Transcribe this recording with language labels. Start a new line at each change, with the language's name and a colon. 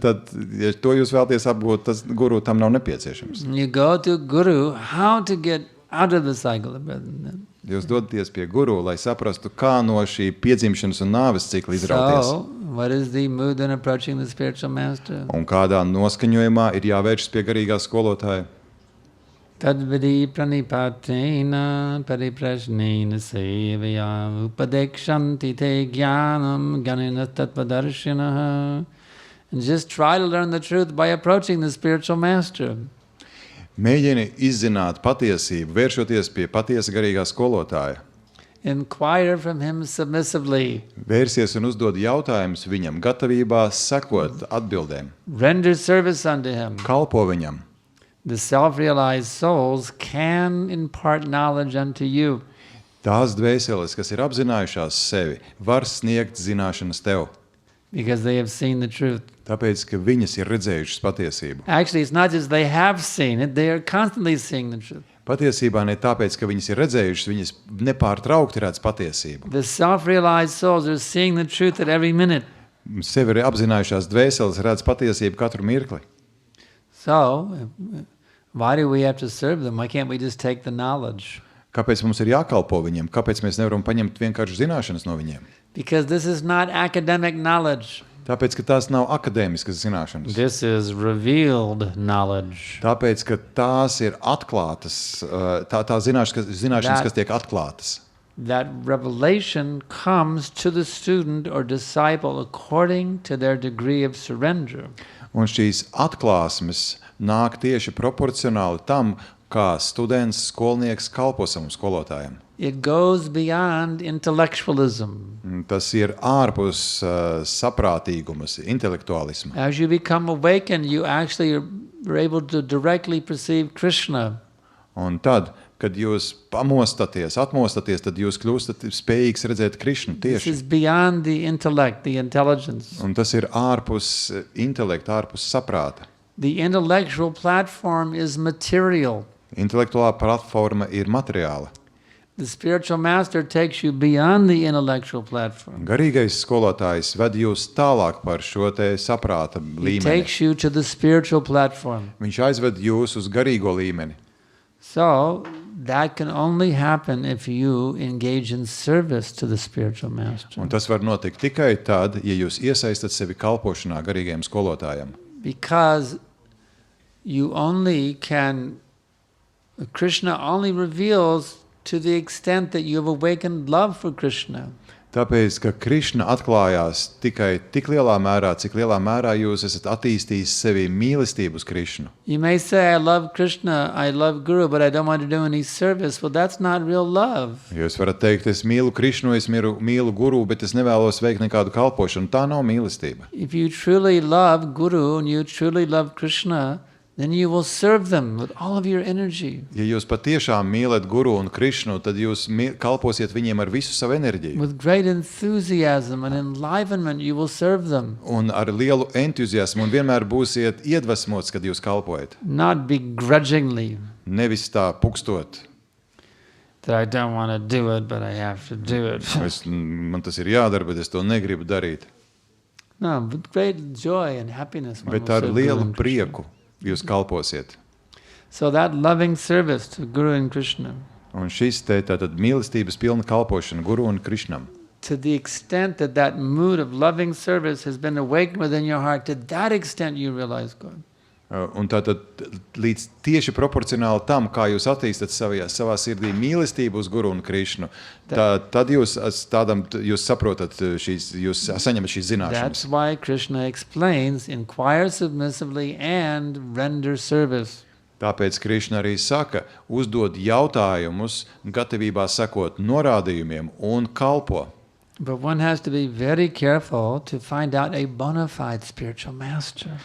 Latvian: tad, ja to jūs vēlaties apgūt, tas guru tam nav nepieciešams.
English: You go to guru how to get out of the cycle of birth and death.
Latvian: Jūs dodaties pie guru, lai saprastu, kā no šī piedzimšanas un nāves cikla izrauties.
English: So, what is the mood in approaching the spiritual master?
Latvian: Un kādā noskaņojumā ir jāvēršas pie garīgā skolotāja.
Sanskrit: Tadvidi pranipatena pariprasnena sevaya upadekshanti te jnanam ganina tattvadarshinaha.
English: And just try to learn the truth by approaching the spiritual master.
Latvian: Mēģini izzināt patiesību, vēršoties pie patiesa garīgā skolotāja.
English: Inquire from him submissively.
Latvian: Vērsies un uzdod jautājumus viņam, gatavībā sekot atbildēm.
English: Render service unto him.
Latvian: Kalpo viņam.
English: The self-realized souls can impart knowledge unto you.
Latvian: Tās dvēseles, kas ir apzinājušās sevi, var sniegt zināšanas tev.
English: Because they have seen the truth.
Latvian: Tāpēc, ka viņas ir redzējušas patiesību.
English: Actually, it's not just they have seen it, they are constantly seeing the truth.
Latvian: Patiesībā ne tāpēc, ka viņas ir redzējušas, viņas nepārtraukti redz patiesību.
English: The self-realized souls are seeing the truth at every minute.
Latvian: Sevi ir apzinājušās dvēseles redz patiesību katru mirkli.
English: So, why do we have to serve them? Why can't we just take the knowledge?
Latvian: Kāpēc mums ir jākalpo viņiem? Kāpēc mēs nevaram paņemt vienkārši zināšanas no viņiem?
English: Because this is not academic knowledge.
Latvian: Tāpēc, ka tās nav akadēmiskas zināšanas.
English: This is revealed knowledge.
Latvian: Tāpēc, ka tās ir atklātas, tā zināšanas, kas tiek atklātas.
English: That revelation comes to the student or disciple according to their degree of surrender.
Latvian: Un šīs atklāsmes nāk tieši proporcionāli tam, kā students, skolnieks kalpo savam skolotājam.
English: It goes beyond intellectualism.
Latvian: Tas ir ārpus saprātīgumas, intelektuālisma.
English: As you become awakened, you actually are able to directly perceive Krishna.
Latvian: Un tad, kad jūs atmostaties, tad jūs kļūstat spējīgs redzēt Krišnu
English: This
Latvian: tieši.
English: is beyond the intellect, the intelligence.
Latvian: Un tas ir ārpus intelekta, ārpus saprāta.
English: The intellectual platform is material.
Latvian: Intelektuālā platforma ir materiāla.
English: The spiritual master takes you beyond the intellectual platform.
Latvian: Garīgais skolotājs ved jūs tālāk par šo te saprāta
English: He
Latvian: līmeni.
English: takes you to the spiritual platform.
Latvian: Viņš aizved jūs uz garīgo līmeni.
English: So, that can only happen if you engage in service to the spiritual master.
Latvian: Un tas var notikt tikai tad, ja jūs iesaistat sevi kalpošanā garīgajam skolotājam.
English: Because you only can, Krishna only reveals to the extent that you have awakened love for Krishna.
Latvian: Tāpēc, ka Krišna atklājās tikai tik lielā mērā, cik lielā mērā jūs esat attīstījis sevi mīlestību uz Krišnu.
English: You may say, I love Krishna, I love Guru, but I don't want to do any service. Well, that's not real love.
Latvian: Jūs varat teikt, es mīlu Krišnu, es mīlu Guru, bet es nevēlos veikt nekādu kalpošanu. Tā nav mīlestība.
English: If you truly love Guru and you truly love Krishna, then you will serve them with all of your energy.
Latvian: Ja jūs patiešām mīlat Guru un Krišnu, tad jūs kalposiet viņiem ar visu savu enerģiju.
English: With great enthusiasm and enlivenment, you will serve them.
Latvian: Un ar lielu entuziasmu un vienmēr būsiet iedvesmots, kad jūs kalpojat.
English: Not begrudgingly.
Latvian: Nevis tā pukstot.
English: That I don't want to do it, but I have to do it.
Latvian: Man tas ir jādara, bet es to negribu darīt.
English: No, with great joy and happiness. one
Latvian: Bet
English: will
Latvian: ar
English: serve Guru
Latvian: lielu
English: and Krishna.
Latvian: prieku jūs kalposiet.
English: So that loving service to Guru and Krishna,
Latvian: Un šis te tātad mīlestības pilna kalpošana Guru un Krišnam.
English: to the extent that that mood of loving service has been awakened within your heart, to that extent you realize God.
Latvian: Un tātad līdz tieši proporcionāli tam, kā jūs attīstat savā sirdī mīlestību uz Guru un Krišnu, tad jūs saprotat jūs saņemat šīs zināšanas.
English: That's why Krishna explains, inquire submissively and render service.
Latvian: Tāpēc Krišna arī saka, uzdod jautājumus, gatavībā sekot norādījumiem un kalpo.
English: But one has to be very careful to find out a bona fide spiritual master.